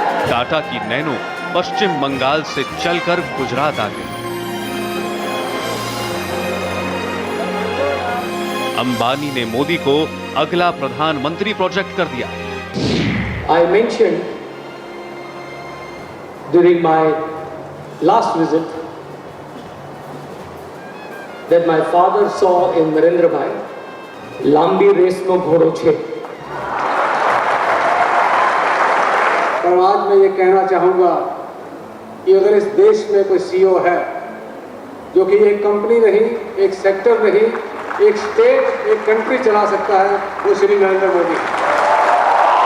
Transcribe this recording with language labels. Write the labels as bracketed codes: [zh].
[hi] टाटा की नैनो पश्चिम बंगाल से चलकर गुजरात आ गई। अंबानी ने मोदी को अगला प्रधानमंत्री प्रोजेक्ट कर दिया। [en] I mentioned during my last visit that my father saw in Narendra Bhai [gu] lambi race no ghodo chhe. [hi] और आज मैं ये कहना चाहूंगा कि अगर इस देश में कोई सीईओ है जो कि एक कंपनी नहीं, एक सेक्टर नहीं, एक स्टेट, एक कंट्री चला सकता है, वो श्री नरेंद्र मोदी।